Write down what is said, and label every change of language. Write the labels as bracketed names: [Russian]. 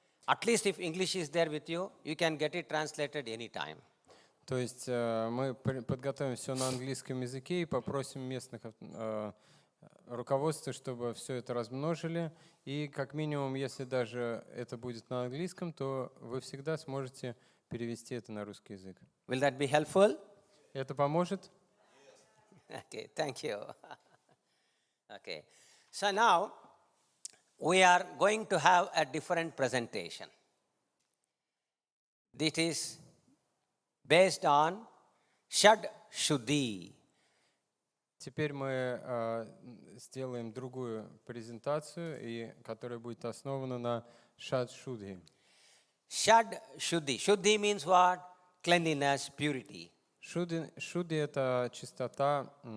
[English] At least if English is there with you, you can get it translated anytime. [Russian] То есть мы подготовим все на английском языке и попросим местных руководства, чтобы все это размножили. И как минимум, если даже это будет на английском, то вы всегда сможете перевести это на русский язык. [English] Will that be helpful? [Russian] Это поможет? [English] Okay, thank you. Okay. So now, we are going to have a different presentation. This is based on Shad Shuddhi. [Russian] Теперь мы сделаем другую презентацию, которая будет основана на Шад Шудхи. [English] Shad Shuddhi. Shuddhi means what? Cleanliness, purity. [Russian] Шудхи — это чистота.